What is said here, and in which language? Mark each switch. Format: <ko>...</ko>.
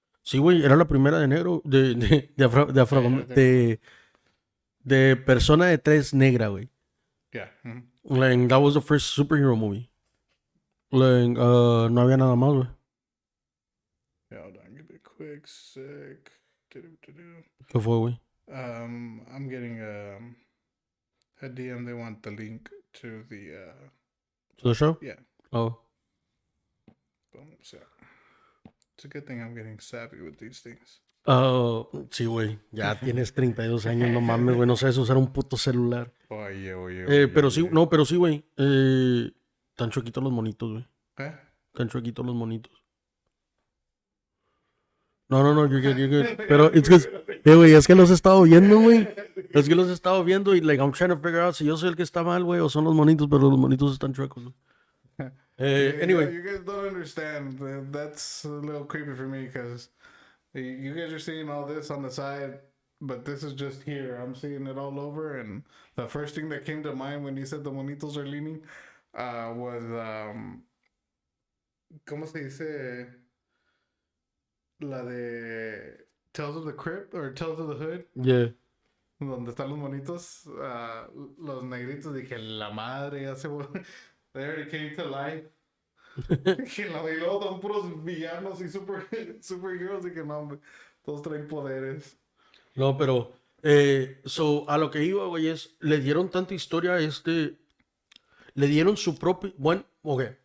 <es>Sí, güey, era la primera de negro, de persona de tres negra, güey.</es> <en>Yeah. Like, that was the first superhero movie.</en> <es>Like, no había nada más, güey.</es> <en>Yeah, hold on. Give me a quick sec.</en> <es>¿Qué fue, güey?</es> <en>I'm getting a DM. They want the link to the To the show? yeah. Oh. Boom. So it's a good thing I'm getting savvy with these things.</en> <es>Oh, sí, güey. Ya tienes 32 años, no mames, güey. No sabes usar un puto celular. Oye. Pero sí, no, pero sí, güey. Están chuequitos los monitos, güey. ¿Eh? Están chuequitos los monitos. No, you're good. Pero it's because, güey, es que los he estado viendo, güey. Es que los he estado viendo y, like, I'm trying to figure out si yo soy el que está mal, güey, o son los monitos, pero los monitos están chuecos, güey.</es> <en>Anyway. You guys don't understand. That's a little creepy for me because you guys are seeing all this on the side, but this is just here. I'm seeing it all over, and the first thing that came to mind when you said the monitos are leaning was</en> <es>¿Cómo se dice? La de Tales of the Crypt or Tales of the Hood,</es> <en>Yeah.</en> <es>donde están los monitos, los negritos. Dije, la madre, ya se they already came to life. Que la y luego son puros villanos y superheroes. Y que no, hombre, todos traen poderes. No, pero a lo que iba, güey, es, le dieron tanta historia a le dieron su propio, bueno, ok.</es>